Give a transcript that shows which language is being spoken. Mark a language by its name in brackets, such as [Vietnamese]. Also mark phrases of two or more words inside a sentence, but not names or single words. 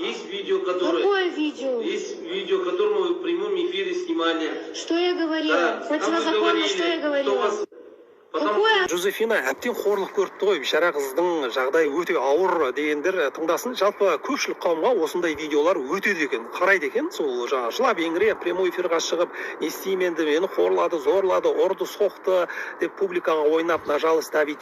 [Russian] видео, которое... Какое видео? Есть видео, которое мы в прямом эфире снимали. Что я говорила? Да, противозаконно, что я говорила? [Kazakh] Жозефина әбден қорлық көріпті ғой, бейшара қыздың жағдайы өте ауыр дегендер тыңдасын. Жалпы көпшілік қауымға осындай видеолар өтеді екен, қарайды екен. Сол жаңа жылап еңіреп [Russian] прямой эфирға [Kazakh] шығып, не істеймін енді, мені қорлады, зорлады, ұрды, соқты деп публикаға ойнап нажалыс давить